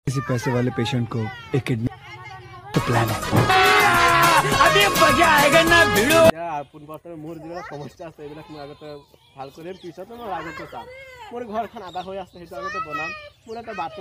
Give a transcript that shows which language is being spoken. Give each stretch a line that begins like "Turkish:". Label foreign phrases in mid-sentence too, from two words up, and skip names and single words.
Hindi: किसी पैसे वाले पेशेंट को एक किडनी तो प्लान है अभी मजा आएगा ना भिड़ो
Assamese: আপোন বৰ্তমান মোৰ যিবিলাক সমস্যা আছে এইবিলাক মই আগতে ভাল কৰিম পিছতে মই আগতে চাম মোৰ ঘৰখন আধা হৈ আছে সেইটো আগতে বনাম মোৰ এটা বাথৰুম